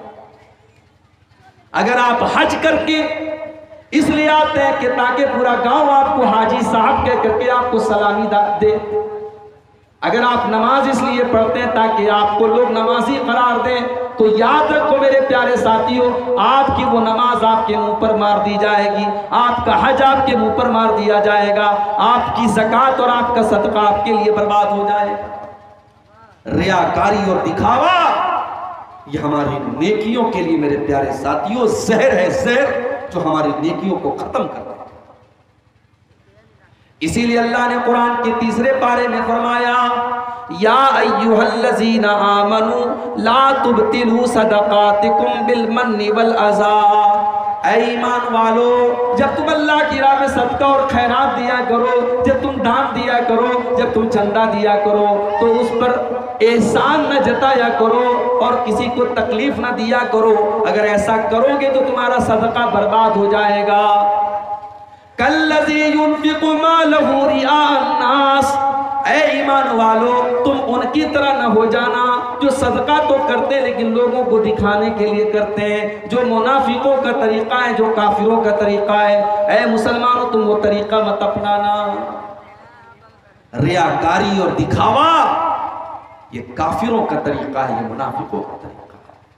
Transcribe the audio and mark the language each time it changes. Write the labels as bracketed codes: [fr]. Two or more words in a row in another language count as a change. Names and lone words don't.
[hi] अगर आप हज करके इसलिए आते हैं कि ताकि पूरा गांव आपको हाजी साहब कह करके आपको सलामी दे, अगर आप नमाज इसलिए पढ़ते हैं ताकि आपको लोग नमाजी करार दें, तो याद रखो मेरे प्यारे साथियों, आपकी वो नमाज आपके मुंह पर मार दी जाएगी, आपका हज आपके मुंह पर मार दिया जाएगा, आपकी ज़कात और आपका सदका आपके लिए बर्बाद हो जाएगा। रियाकारी और दिखावा ये हमारी नेकियों के लिए मेरे प्यारे साथियों जहर है, जहर जो हमारी नेकियों को खत्म कर देता है। इसीलिए अल्लाह ने कुरान के 3 पारे में फरमाया, [ar] يا أيها الذين آمنوا لا تبطلوا صدقاتكم بالمن والأذى. [hi] ऐ ईमान वालो, जब तुम अल्लाह की राह में सदका और खैरात दिया करो, जब तुम दान दिया करो, जब तुम चंदा दिया करो, तो उस पर एहसान न जताया करो और किसी को तकलीफ न दिया करो। अगर ऐसा करोगे तो तुम्हारा सदका बर्बाद हो जाएगा। [ar] كالذي ينفق ماله رئاء الناس, [hi] ऐ ईमान वालो, तुम उनकी तरह न हो जाना जो सदका तो करते लेकिन लोगों को दिखाने के लिए करते हैं, जो मुनाफिकों का तरीका है, जो काफिरों का तरीका है। ऐ मुसलमानों, तुम वो तरीका मत अपनाना। रियाकारी और दिखावा ये काफिरों का तरीका है, ये मुनाफिकों का तरीका है।